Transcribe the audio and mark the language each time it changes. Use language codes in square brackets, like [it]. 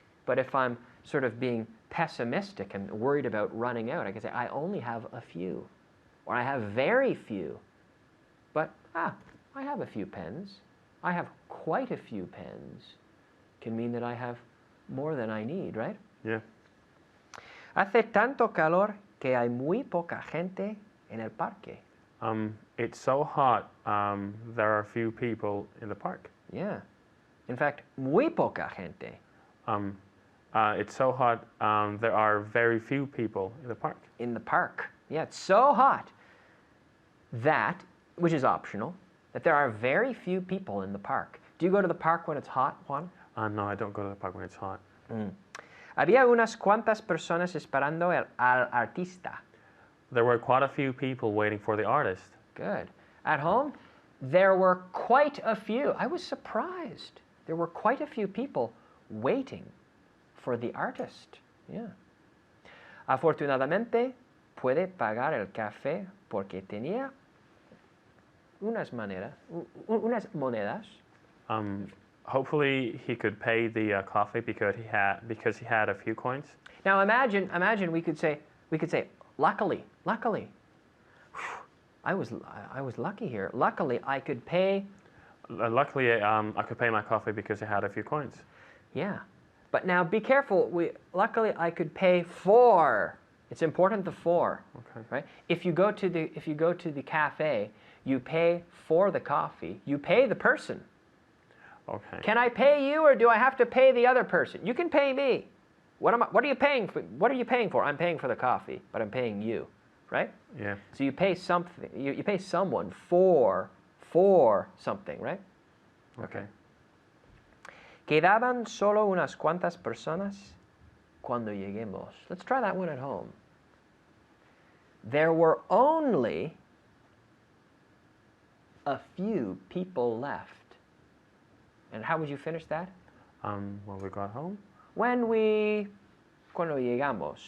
[en] But if I'm sort of being pessimistic and worried about running out, I can say, I only have a few, or I have very few. But, I have a few pens. I have quite a few pens. Can mean that I have more than I need, right? Yeah. [es] Hace tanto calor que hay muy poca gente en el parque. [en] It's so hot, there are few people in the park. Yeah. In fact, [es] muy poca gente. [en] It's so hot, there are very few people in the park. In the park. Yeah, it's so hot that, which is optional, that there are very few people in the park. Do you go to the park when it's hot, Juan? No, I don't go to the park when it's hot. [es] Había unas cuantas personas esperando al artista. [en] There were quite a few people waiting for the artist. Good. At home, there were quite a few. I was surprised. There were quite a few people waiting for the artist. Yeah. [es] Afortunadamente, puede pagar el café porque tenía unas monedas. [en] Hopefully he could pay the coffee because he had a few coins. Now imagine we could say, luckily. I was lucky here. Luckily, I could pay. Luckily, I could pay my coffee because I had a few coins. Yeah, but now be careful. Luckily, I could pay for. It's important the for. Okay. Right. If you go to the cafe, you pay for the coffee. You pay the person. Okay. Can I pay you, or do I have to pay the other person? You can pay me. What are you paying for? What are you paying for? I'm paying for the coffee, but I'm paying you, right? Yeah. So you pay something. You pay someone for something, right? Okay. [es] Quedaban solo unas cuantas personas cuando lleguemos. [en] Let's try that one at home. There were only a few people left. And how would you finish that? When we got home. [es] Cuando llegamos.